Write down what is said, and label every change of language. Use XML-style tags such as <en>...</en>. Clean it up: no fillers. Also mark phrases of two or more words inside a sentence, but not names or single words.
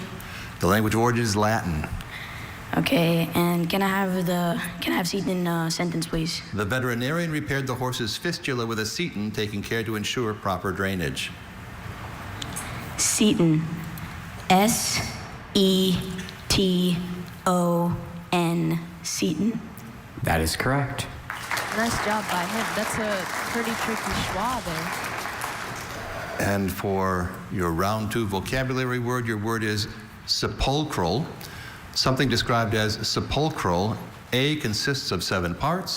<en>The language of origin is Latin. Okay, and can I have seton in a sentence, please? The veterinarian repaired the horse's fistula with a seton, taking care to ensure proper drainage. Seton. S-E-T-O-N. Seton. That is correct. Nice job by him. That's a pretty tricky schwa there. And for your round 2 vocabulary word, your word is sepulchral. Something described as sepulchral. A, consists of 7 parts.</en>